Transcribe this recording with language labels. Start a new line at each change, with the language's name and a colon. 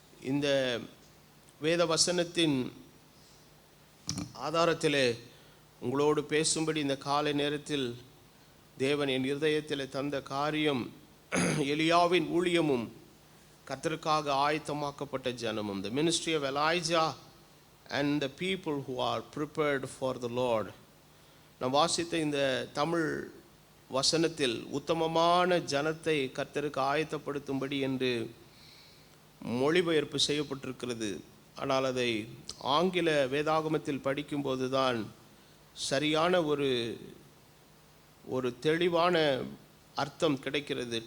Tamil: இந்த வேத வசனத்தின் ஆதாரத்திலே உங்களோடு பேசும்படி இந்த காலை நேரத்தில் தேவன் என் இருதயத்தில் தந்த காரியம் எலியாவின் ஊழியமும் கர்த்தருக்காக ஆயத்தமாக்கப்பட்ட ஜனமும்.
English: The ministry of Elijah and the people who are prepared for the Lord.
Tamil: நாம் வாசித்த இந்த தமிழ் வசனத்தில் உத்தமமான ஜனத்தை கர்த்தருக்கு ஆயத்தப்படுத்தும்படி என்று மொழிபெயர்ப்பு செய்யப்பட்டிருக்கிறது. ஆனால் அதை ஆங்கில வேதாகமத்தில் படிக்கும்போது தான் சரியான ஒரு தெளிவான அர்த்தம் கிடைக்கிறது.